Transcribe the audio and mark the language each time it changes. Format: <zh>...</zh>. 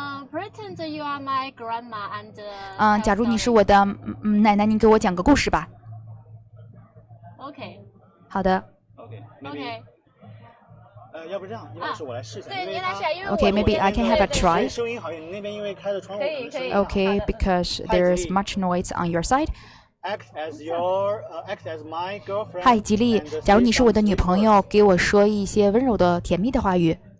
<en>Pretend you are my grandma and.</en> <zh>假如你是我的奶奶，您给我讲个故事吧。</zh> <en>Okay.</en> <zh>好的。</zh> <en>Okay.</en> <zh>要不这样，要不是我来试一下。对，您来试，因为</zh> <en>Okay, maybe I can have a try.</en> <zh>收音好一点，那边因为开着窗户。可以。</zh> <en>Okay, because there is much noise on your side. Act as my girlfriend.</en> <zh>嗨，吉利，假如你是我的女朋友，给我说一些温柔的、甜蜜的话语。</zh>